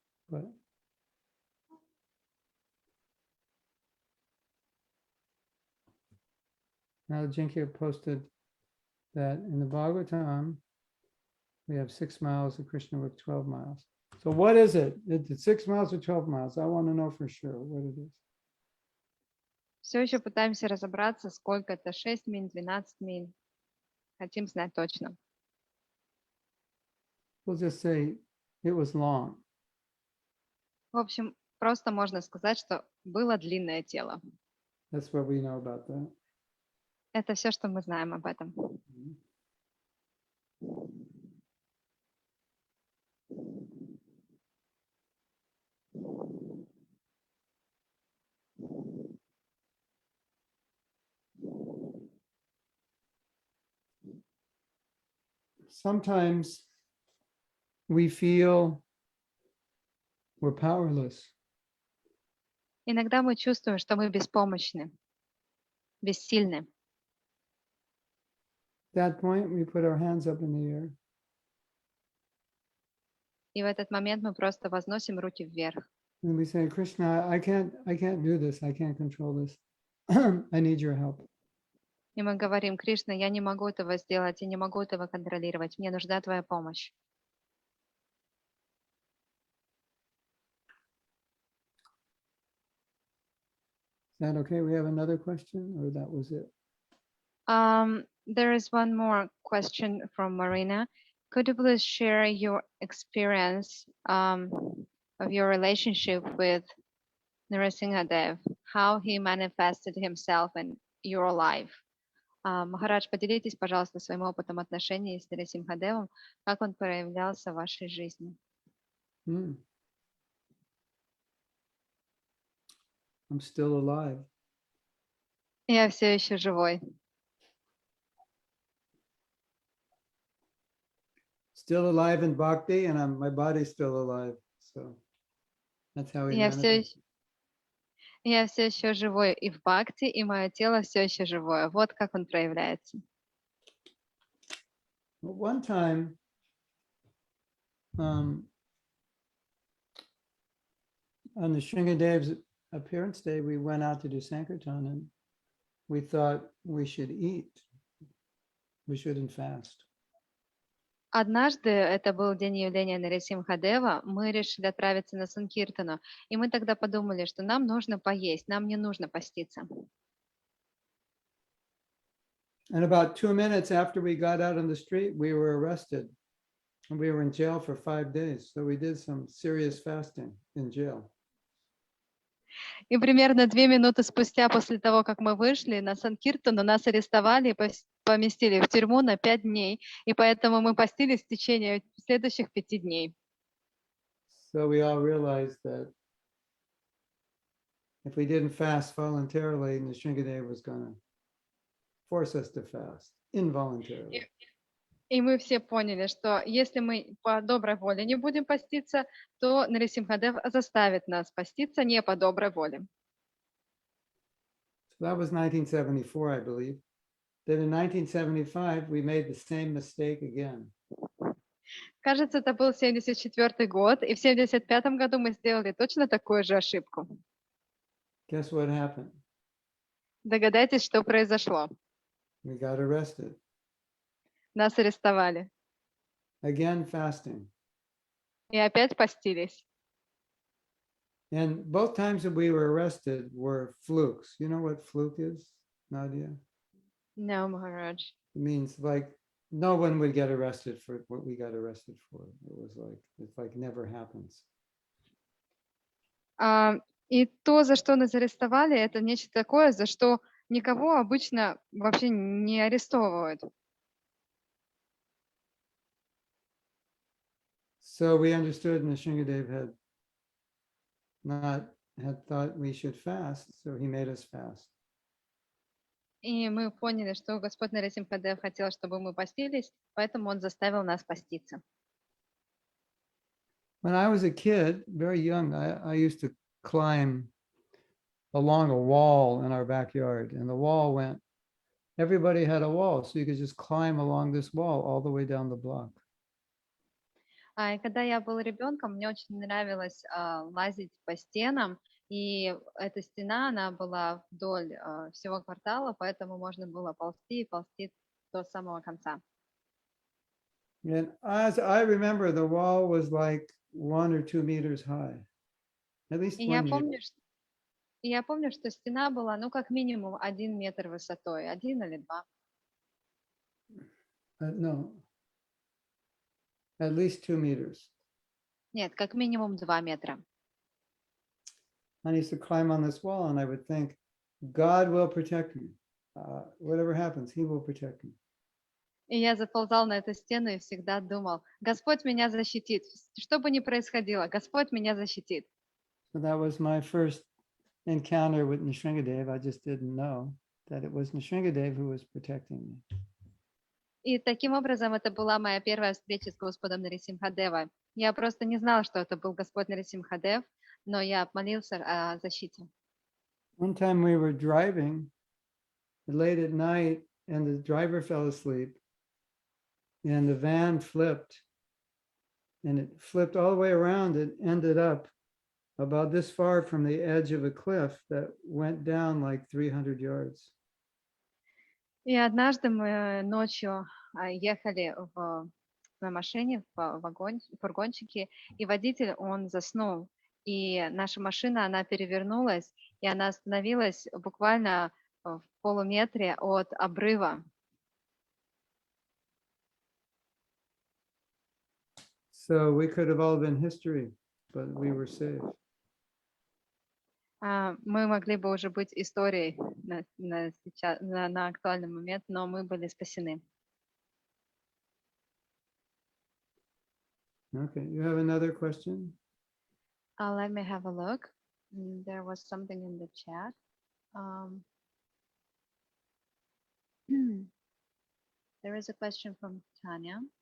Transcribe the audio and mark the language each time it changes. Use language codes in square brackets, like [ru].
[en] But now Jinky posted that in the Bhagavatam, we have 6 miles of Krishna with 12 miles. So what is it? Is it 6 miles or 12 miles? I want to know for sure what it is. [ru] Все еще пытаемся разобраться, сколько это: 6 миль, 12 миль. Хотим знать точно. [en] We'll just say it was long. [ru] В общем, просто можно сказать, что было длинное тело. [en] That's what we know about that. [ru] Это все, что мы знаем об этом. [en] Sometimes we feel we're powerless. [ru] Иногда мы чувствуем, что мы беспомощны, бессильны. [en] At that point, we put our hands up in the air. [ru] И в этот момент мы просто возносим руки вверх. [en] And we say, Krishna, I can't do this. I can't control this. I need your help. [ru] И мы говорим: Кришна, я не могу этого сделать, я не могу этого контролировать, мне нужна твоя помощь. [en] Is that okay? We have another question, or that was it? There is one more question from Marina. Could you please share your experience of your relationship with Narasimhadev, how he manifested himself in your life? [ru] Махарадж, поделитесь, пожалуйста, своим опытом отношений с Нарасимхадевом, как он проявлялся в вашей жизни. [en] I'm still alive. [ru] Я все еще живой. [en] Still alive in bhakti, and my body's still alive. So that's how he manifests. [ru] Я все еще живой и в бхакти, и мое тело все еще живое. Вот как он проявляется. [en] One time, on the Shringadev's appearance day, we went out to do Sankirtan, and we thought we should eat. We shouldn't fast. [ru] Однажды, это был день явления Нарисимхадева, мы решили отправиться на Санкиртану, и мы тогда подумали, что нам нужно поесть, нам не нужно поститься. [en] And about 2 minutes after we got out on the street, we were arrested. And we were in jail for 5 days. So we did some serious fasting in jail. [ru] И примерно 2 минуты спустя после того, как мы вышли на Санкиртану, нас арестовали и поместили в тюрьму на 5 дней, и поэтому мы постились в течение следующих 5 дней. [en] So we all realized that if we didn't fast voluntarily, Nrsingadev was going to force us to fast involuntarily. [ru] И мы все поняли, что если мы по доброй воле не будем поститься, то Нарисимхадев заставит нас поститься не по доброй воле. [en] So that was 1974, I believe. Then in 1975, we made the same mistake again. [ru] Кажется, это был 74 год, и в 75 году мы сделали точно такую же ошибку. [en] Guess what happened? [ru] Догадайтесь, что произошло. [en] We got arrested. [ru] Нас арестовали. [en] Again, fasting. [ru] И опять постились. [en] And both times that we were arrested were flukes. You know what fluke is, Nadia? No, Maharaj. It means like no one would get arrested for what we got arrested for. It was like, it's like never happens. [ru] И то, за что нас арестовали, это нечто такое, за что никого обычно вообще не арестовывают. [en] So we understood Nrsingadev had thought we should fast, so he made us fast. [ru] И мы поняли, что Господь Нарисимхадев хотел, чтобы мы постились, поэтому Он заставил нас поститься. [en] When I was a kid, very young, I used to climb along a wall in our backyard, and the wall went, everybody had a wall, so you could just climb along this wall all the way down the block. [ru] И когда я был ребенком, мне очень нравилось лазить по стенам, и эта стена, она была вдоль всего квартала, поэтому можно было ползти и ползти до самого конца. [en] And as I remember, the wall was like 1 or 2 meters high, at least [ru] И [en] 1 meter. [ru] я помню, что стена была, ну, как минимум 1 метр высотой, 1 или 2. [en] No, at least 2 meters. [ru] Нет, как минимум 2 метра. [en] I used to climb on this wall, and I would think, God will protect me. Whatever happens, He will protect me. [ru] И я заползал на эту стену и всегда думал, Господь меня защитит. Что бы ни происходило, Господь меня защитит. [en] So that was my first encounter with Nrsingadev. I just didn't know that it was Nrsingadev who was protecting me. [ru] И таким образом это была моя первая встреча с Господом Нарисимхадева. Я просто не знала, что это был Господь Нарисимхадев, но я молился о защите. [en] One time we were driving late at night, and the driver fell asleep, and the van flipped, and it flipped all the way around and ended up about this far from the edge of a cliff that went down like 300 yards. [ru] И однажды мы ночью ехали на машине, в фургончике, и водитель, он заснул. И наша машина, она перевернулась, и она остановилась буквально в полуметре от обрыва. [en] So we could have all been history, but we were saved. [ru] Мы могли бы уже быть историей на актуальный момент, но мы были спасены. [en] Okay, you have another question? Let me have a look. There was something in the chat. There is a question from Tanya.